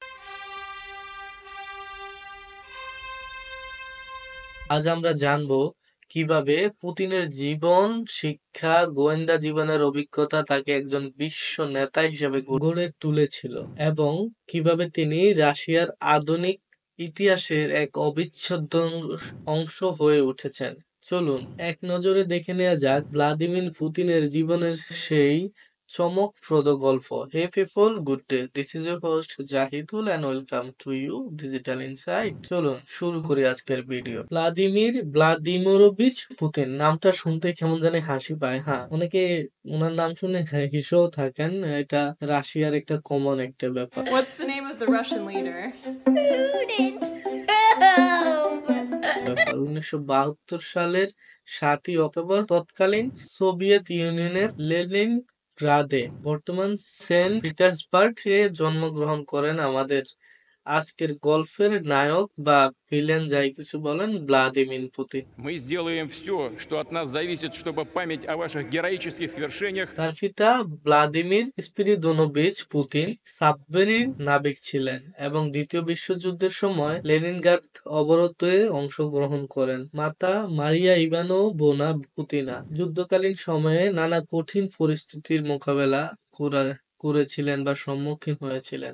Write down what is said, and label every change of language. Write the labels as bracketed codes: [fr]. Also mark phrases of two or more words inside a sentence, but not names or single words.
[bn] আজ আমরা জানবো কিভাবে পুতিনের জীবন, শিক্ষা, গোয়েন্দা জীবনের অভিজ্ঞতা তাকে একজন বিশ্ব নেতা হিসেবে গড়ে তুলেছিল এবং কিভাবে তিনি রাশিয়ার আধুনিক ইতিহাসের এক অবিচ্ছেদ্য অংশ হয়ে উঠেছেন। চলুন এক নজরে দেখে নেওয়া যাক ভ্লাদিমির পুতিনের জীবনের সেই চমকপ্রদ গল্প। [en] Hey people, good day. This is your host Jahidul and welcome to U Digital Insight. [bn] চলুন শুরু করি আজকের ভিডিও। ভ্লাদিমির ভ্লাদিমিরোভিচ পুতিন নামটা শুনতে কেমন জানি হাসি পায়। হ্যাঁ, অনেকে ওনার নাম শুনে হেসেও থাকেন। এটা রাশিয়ার একটা কমন একটা ব্যাপার। [en] What's the name of the Russian leader? Putin. [bn] 1972 সালের 7ই অক্টোবর তৎকালীন সোভিয়েত ইউনিয়নের লেনিনগ্রাদে, বর্তমান সেন্ট পিটার্সবার্গে জন্মগ্রহণ করেন আমাদের আজকের গল্পের নায়ক বা ভিলেন, যাই কিছু বলেন, ভ্লাদিমির পুতিন। [ru] Мы сделаем все, что от нас зависит, чтобы память о ваших героических свершениях [bn] তার পিতা ভ্লাদিমির স্পিরিদোনোভিচ পুতিন সাবমেরিন নাবিক ছিলেন এবং দ্বিতীয় বিশ্বযুদ্ধের সময় লেনিনগ্রাদ অবরোধে অংশগ্রহণ করেন। মাতা মারিয়া ইভানোভনা পুতিনা যুদ্ধকালীন সময়ে নানা কঠিন পরিস্থিতির মোকাবেলা করেছিলেন বা সম্মুখীন হয়েছিলেন।